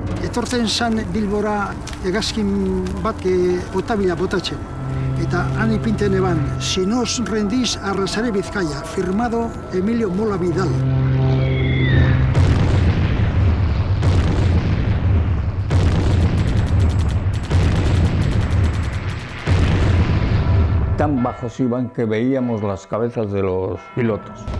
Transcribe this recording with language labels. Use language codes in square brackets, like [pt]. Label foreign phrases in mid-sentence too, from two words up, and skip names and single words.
[eu] Etortzen zan Bilbora hegazkin bat otabila botatzen. Eta han ipinten eban, [es] si no os rendís, arrasaré Bizkaia, firmado Emilio Mola Vidal. Tan bajos iban que veíamos las cabezas de los pilotos.